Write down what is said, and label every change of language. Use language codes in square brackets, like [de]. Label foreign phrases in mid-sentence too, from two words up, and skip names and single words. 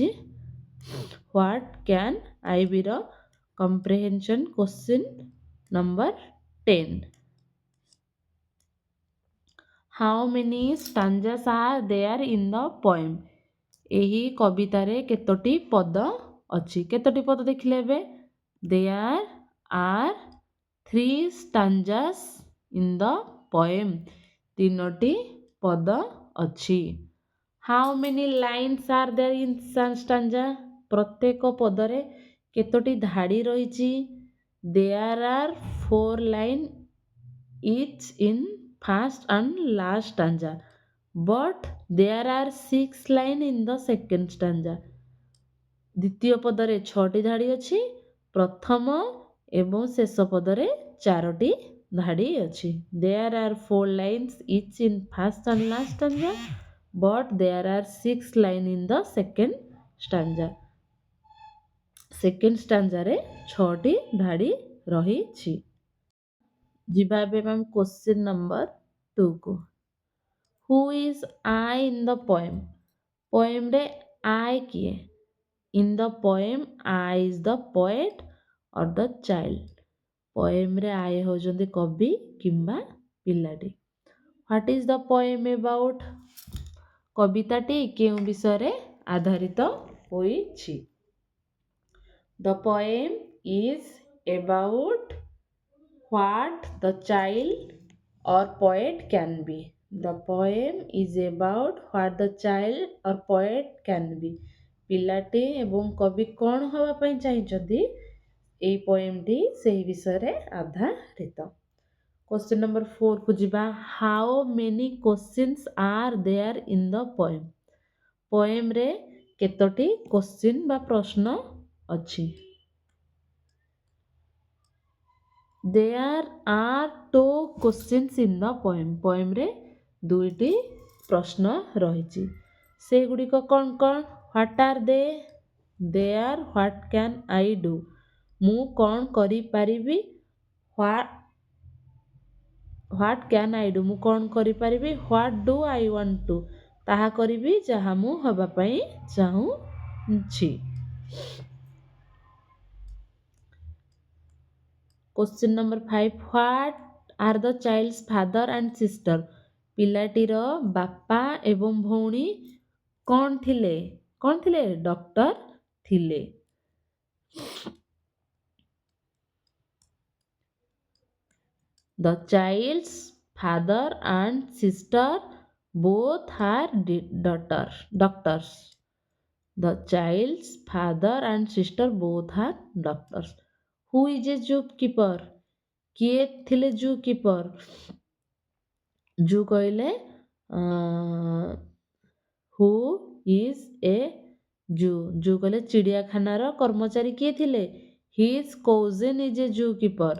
[en] What Can I Be ର comprehension question number 10. How many stanzas are there in the poem? [or] ଏହି କବିତାରେ କେତୋଟି ପଦ ଅଛି? କେତୋଟି ପଦ ଦେଖିଲେ ଏବେ? [en] There are 3 stanzas in the poem. [or] ତିନୋଟି ପଦ ଅଛି। [en] How many lines are there in stanza? [or] ପ୍ରତ୍ୟେକ ପଦରେ କେତୋଟି ଧାଡ଼ି ରହିଛି? [en] There are 4 lines each in first and last stanza. But there are 6 lines in the second stanza. [or] ଦ୍ୱିତୀୟ ପଦରେ 6ଟି ଧାଡ଼ି ଅଛି। ପ୍ରଥମ ଏବଂ ଶେଷ ପଦରେ 4ଟି ଧାଡ଼ି ଅଛି। [en] There are 4 lines each in first and last stanza, but there are 6 lines in the second stanza. second stanza [or] 6ଟି ଧାଡ଼ି ରହିଛି। ଯିବା ଏବେ [en] ma'am question number 2 [or] କୁ। [en] Who is I in the poem? [or] ପୋଏମ୍ରେ ଆଇ କିଏ? [en] In the poem I is the poet or the child. [or] ପୋଏମ୍ରେ ଆଇ ହେଉଛନ୍ତି କବି କିମ୍ବା ପିଲାଟି। [en] What is the poem about? [or] କବିତାଟି କେଉଁ ବିଷୟରେ ଆଧାରିତ ହୋଇଛି? [en] The poem is about what the child or poet can be. The poem is about what the child or poet can be. [or] ପିଲାଟି ଏବଂ କବି କ'ଣ ହେବା ପାଇଁ ଚାହିଁଛନ୍ତି? ଏହି ପୋଏମଟି ସେହି ବିଷୟରେ ଆଧାରିତ। [en] question number 4 [or] କୁ ଯିବା। [en] How many questions are there in the poem? [or] ପୋଏମ୍ରେ କେତୋଟି କ୍ୱେଶ୍ଚିନ୍ ବା ପ୍ରଶ୍ନ ଅଛି? [en] There are 2 questions in the poem. [or] ପୋଏମ୍ରେ 2ଟି ପ୍ରଶ୍ନ ରହିଛି। ସେଗୁଡ଼ିକ କ'ଣ କ'ଣ? [en] What are they? They are what can I do? [or] ମୁଁ କ'ଣ କରିପାରିବି? [en] What can I do? [or] ମୁଁ କ'ଣ କରିପାରିବି? [en] What do I want to? [or] ତାହା କରିବି ଯାହା ମୁଁ ହେବା ପାଇଁ ଚାହୁଁଛି। [en] Question number 5. What are the child's father and sister? [or] ପିଲାଟିର ବାପା ଏବଂ ଭଉଣୀ କ'ଣ ଥିଲେ? କ'ଣ ଥିଲେ? ଡକ୍ଟର ଥିଲେ। [en] The child's father and sister both are doctors. The child's father and sister both are doctors. Who is a zookeeper? [or] କିଏ ଥିଲେ zookeeper? [en] ଜୁ କହିଲେ who is a zoo. [or] ଜୁ କହିଲେ ଚିଡ଼ିଆଖାନାର କର୍ମଚାରୀ କିଏ ଥିଲେ? [en] His cousin is a zookeeper.